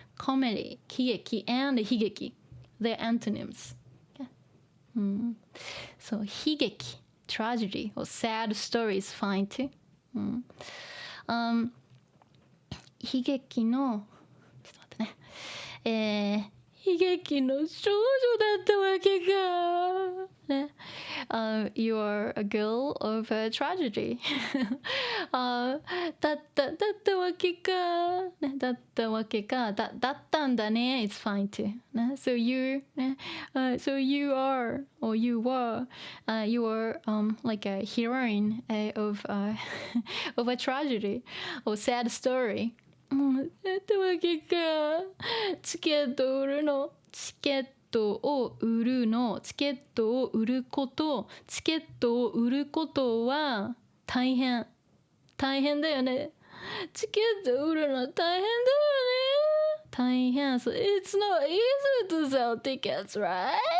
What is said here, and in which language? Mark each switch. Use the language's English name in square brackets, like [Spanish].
[English] Comedy, 喜劇 and 悲劇. They're antonyms. Okay. So 悲劇, tragedy or sad story is fine too. [Japanese] 悲劇のちょっと待ってね。悲劇の少女だったわけか。ね。 [English] You are a girl of a tragedy. [Japanese] だったわけか。ね、だったわけか。だったんだね。 [English] It's fine too. ね、So you, ね、so you are or you were, you are like a heroine of of a tragedy or sad story. [Japanese] だったわけか。チケットを売るの。チケットを売るの。チケットを売ること。チケットを売ることは大変。大変だよね。チケットを売るの大変だよね。大変。 [English] So it's not easy to sell tickets, right?